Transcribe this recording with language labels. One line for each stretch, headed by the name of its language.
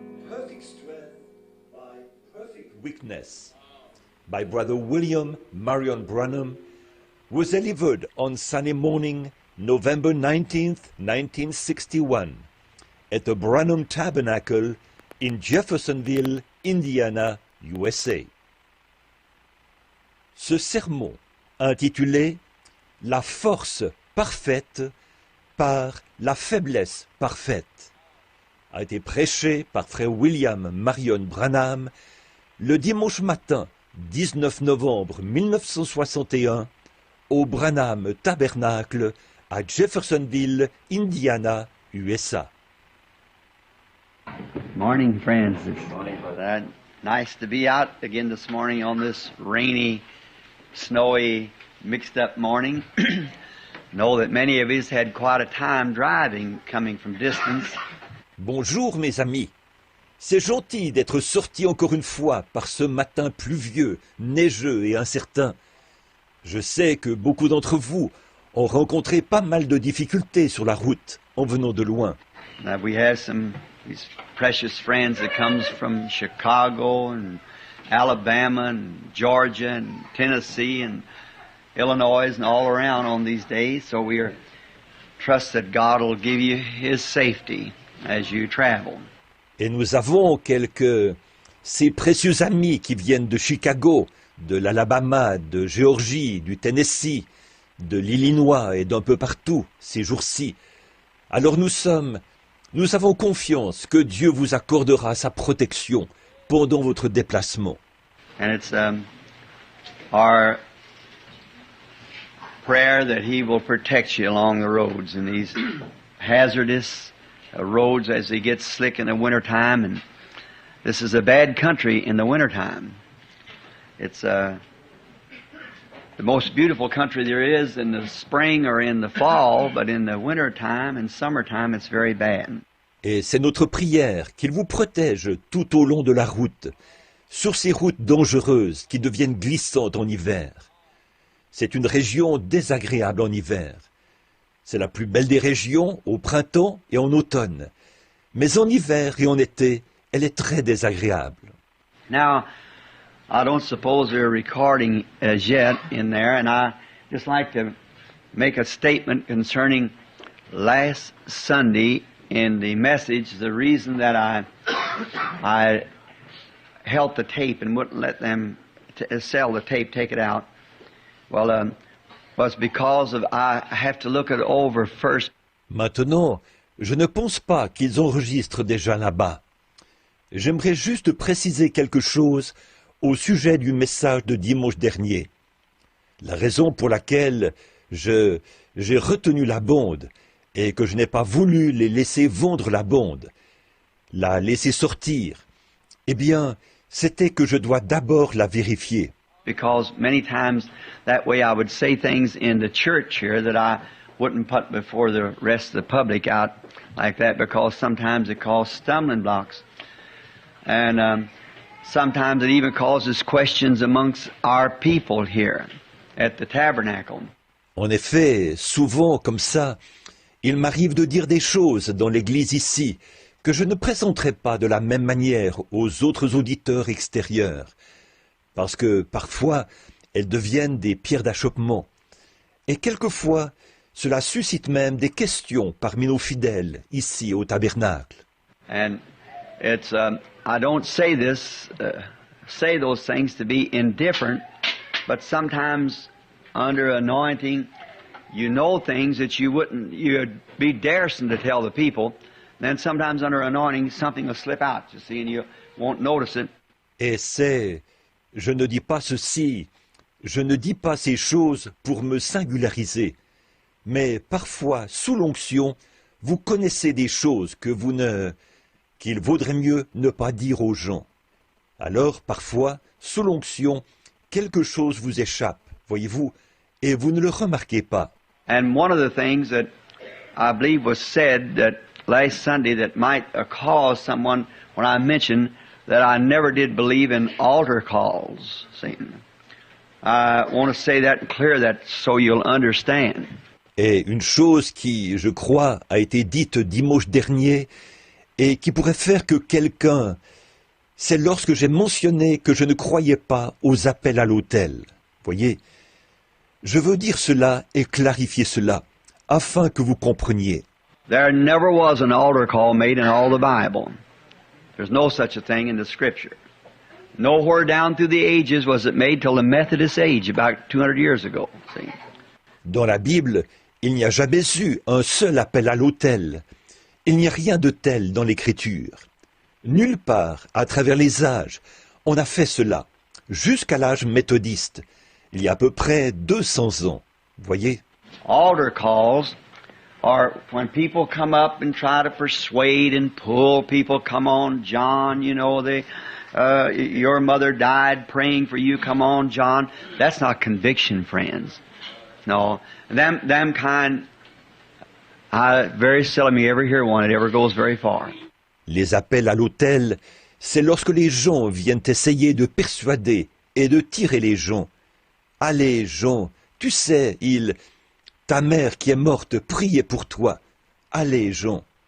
English: Perfect Strength by Perfect Weakness by Brother William Marion Branham was delivered on Sunday morning, November 19th, 1961, at the Branham Tabernacle in Jeffersonville, Indiana, USA.
French: Ce sermon, intitulé « La force parfaite par la faiblesse parfaite », a été prêché par frère William Marion Branham le dimanche matin 19 novembre 1961 au Branham Tabernacle à Jeffersonville, Indiana, USA.
English: Morning, friends. It's nice to be out again this morning on this rainy, snowy, mixed-up morning. Know that many of us had quite a time driving, coming from distance.
French: Bonjour mes amis. C'est gentil d'être sorti encore une fois par ce matin pluvieux, neigeux et incertain. Je sais que beaucoup d'entre vous ont rencontré pas mal de difficultés sur la route en venant de loin.
English: We have these precious friends that comes from Chicago and Alabama and Georgia and Tennessee and Illinois and all around on these days. So we trust that God will give you His safety as you travel.
French: Et nous avons ces précieux amis qui viennent de Chicago, de l'Alabama, de Géorgie, du Tennessee, de l'Illinois et d'un peu partout ces jours-ci. Alors nous avons confiance que Dieu vous accordera sa protection pendant votre déplacement.
English: And it's our prayer that He will protect you along the roads in these hazardous roads as they get slick in the wintertime. And this is a bad country in the wintertime. It's the most beautiful country there is in the spring or in the fall, but in the wintertime and summertime it's very bad.
French: Et c'est notre prière qu'il vous protège tout au long de la route, sur ces routes dangereuses qui deviennent glissantes en hiver. C'est une région désagréable en hiver. C'est la plus belle des régions au printemps et en automne. Mais en hiver et en été, elle est très désagréable.
English: Now, I don't suppose they're recording as yet in there, and I just like to make a statement concerning last Sunday in the message. The reason that I held the tape and wouldn't let them sell the tape, take it out, well, was because of I have to look it over first.
French: Maintenant, je ne pense pas qu'ils enregistrent déjà là-bas. J'aimerais juste préciser quelque chose au sujet du message de dimanche dernier. La raison pour laquelle j'ai retenu la bande et que je n'ai pas voulu les laisser vendre la bande, la laisser sortir, eh bien, c'était que je dois d'abord la vérifier.
English: Because many times that way I would say things in the church here that I wouldn't put before the rest of the public out like that, because sometimes it causes stumbling blocks. And sometimes it even causes questions amongst our people here at the tabernacle.
French: En effet, souvent comme ça, il m'arrive de dire des choses dans l'église ici que je ne présenterai pas de la même manière aux autres auditeurs extérieurs, parce que parfois elles deviennent des pierres d'achoppement. Et quelquefois, cela suscite même des questions parmi nos fidèles ici au tabernacle.
English: And it's I don't say those things to be indifferent, but sometimes under anointing, you know things that you'd be daring to tell the people. Then sometimes under anointing, something will slip out, you see, and you won't notice it.
French: Et je ne dis pas ceci, je ne dis pas ces choses pour me singulariser, mais parfois, sous l'onction, vous connaissez des choses qu'il vaudrait mieux ne pas dire aux gens. Alors, parfois, sous l'onction, quelque chose vous échappe, voyez-vous, et vous ne le remarquez pas.
English: And one of the things that I believe was said that last Sunday that might cause someone, when I mentioned that I never did believe in altar calls. See, I want to say that clear, that so you'll understand.
French: Et une chose qui, je crois, a été dite dimanche dernier et qui pourrait faire que quelqu'un, c'est lorsque j'ai mentionné que je ne croyais pas aux appels à l'autel. Voyez, je veux dire cela et clarifier cela, afin que vous compreniez.
English: There never was an altar call made in all the Bible. There's no such a thing in the Scripture. Nowhere down through the ages was it made till the Methodist age, about 200 years ago. See?
French: Dans la Bible, il n'y a jamais eu un seul appel à l'autel. Il n'y a rien de tel dans l'Écriture. Nulle part, à travers les âges, on a fait cela, jusqu'à l'âge méthodiste, il y a à peu près 200 ans. Voyez?
English: Altar calls are when people come up and try to persuade and pull people. Come on, John, you know, your mother died praying for you. Come on, John. That's not conviction, friends. No, them kind, I very seldom you ever hear one. It ever goes very far.
French: Les appels à l'autel, c'est lorsque les gens viennent essayer de persuader et de tirer les gens. Allez, Jean, tu sais, ta mère qui est morte priait pour toi. Allez, Jean.